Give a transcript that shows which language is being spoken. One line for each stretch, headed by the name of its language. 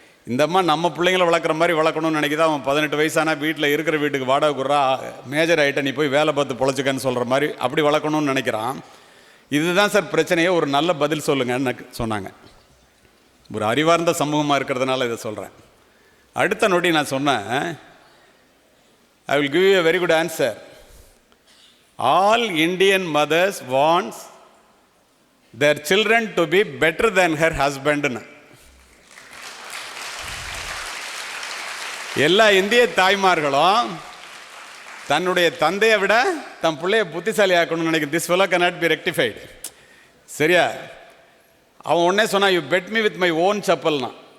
Tamil: இந்த அம்மா நம்ம பிள்ளைங்களை வளர்க்குற மாதிரி வளர்க்கணும்னு நினைக்கிது. அவன் 18 வயசானா வீட்டில் இருக்கிற வீட்டுக்கு வாடகை குறா மேஜர் ஆகிட்ட நீ போய் வேலை பார்த்து பொழைச்சிக்கன்னு சொல்கிற மாதிரி அப்படி வளர்க்கணும்னு நினைக்கிறான். இதுதான் சார் பிரச்சனையே, ஒரு நல்ல பதில் சொல்லுங்கன்னு சொன்னாங்க. ஒரு அறிவார்ந்த சமூகமாக இருக்கிறதுனால இதை சொல்கிறேன். அடுத்த நொடி நான் சொன்னேன்,
English: I will give you a very good answer. All Indian mothers wants their children to be better than her husband.
Tamil: எல்லா இந்திய தாய்மார்களும் தன்னுடைய தந்தையை விட தன் பிள்ளைய புத்திசாலி ஆக்கணும்னு நினைக்கிறேன்.
English: This fellow cannot be rectified.
Tamil: சரியா? அவன் உடனே சொன்னான்,
English: You bet me with my own சப்பல்னா.